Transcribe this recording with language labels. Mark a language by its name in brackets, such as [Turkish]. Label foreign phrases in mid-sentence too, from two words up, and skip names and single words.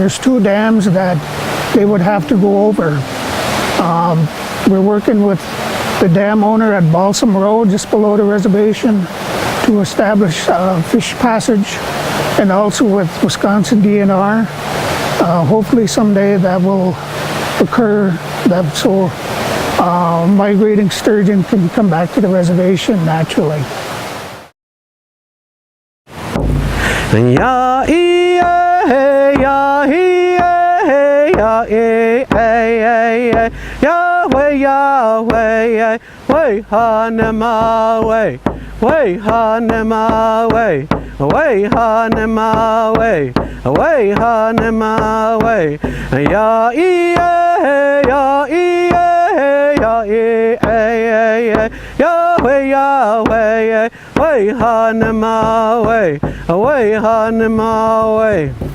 [English] There's two dams that they would have to go over. We're working with the dam owner at Balsam Road, just below the reservation, to establish fish passage, and also with Wisconsin DNR. Hopefully someday that will occur, so migrating sturgeon can come back to the reservation naturally. Ya e ya he ya e Yahweh Yahweh way hanema way hanema way hanema way hanema way ya e ya e Yahweh Yahweh way hanema way hanema way.